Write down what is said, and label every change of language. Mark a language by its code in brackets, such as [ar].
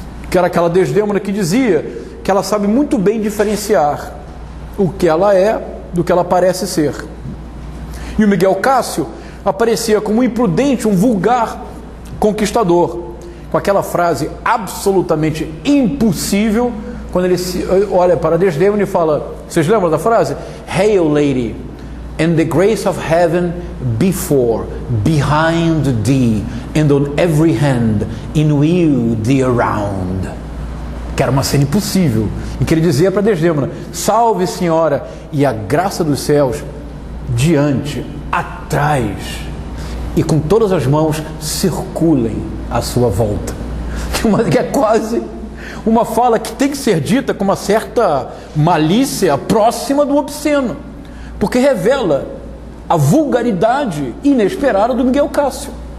[pt] Que era aquela Desdémona que dizia que ela sabe muito bem diferenciar o que ela é do que ela parece ser. E o Miguel Cássio aparecia como um imprudente, um vulgar conquistador, com aquela frase absolutamente impossível, quando ele olha para Desdémona e fala, vocês lembram da frase? [en] Hail, lady, and the grace of heaven before, behind thee, and on every hand, in you the around. [pt] Que era uma cena impossível, em que ele dizia para Desdémona, salve senhora, e a graça dos céus, diante, atrás, e com todas as mãos circulem à sua volta. Que é quase uma fala que tem que ser dita com uma certa malícia próxima do obsceno, porque revela a vulgaridade inesperada do Miguel Cássio.